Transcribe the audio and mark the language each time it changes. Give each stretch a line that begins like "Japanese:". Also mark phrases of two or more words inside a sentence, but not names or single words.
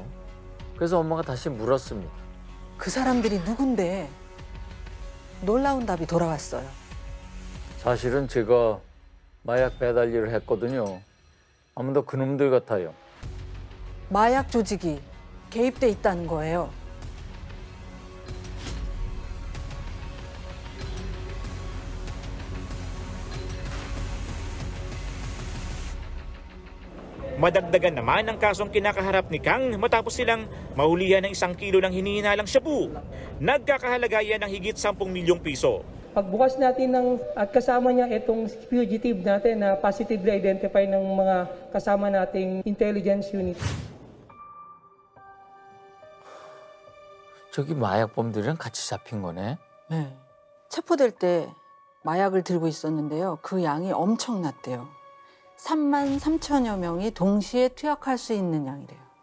Korean: 그래서 엄마가 다시 물었습니다. 그 사람들이 누군데? 놀라운 답이 돌아왔어요. 사실은 제가 마약 배달 일을 했거든요. 아무도 그놈들 같아요. 마약 조직이 개입돼 있다는 거예요.
Filipino: Madagdagan naman ang kasong kinakaharap ni Kang matapos silang mahulihan ng 1 kilo ng hinihinalang shabu. Nagkakahalaga yan ng higit 10 milyong piso. Pagbukas natin at kasama niya itong fugitive natin na
English: positively identify
Filipino: ng mga kasama nating
English: intelligence unit.
Korean: 저기 마약범들이랑 같이 잡힌 거네. 네. 체포될 때 마약을 들고 있었는데요. 그 양이 엄청났대요. 3만 3천여 명이 동시에 투약할 수 있는 양이래요.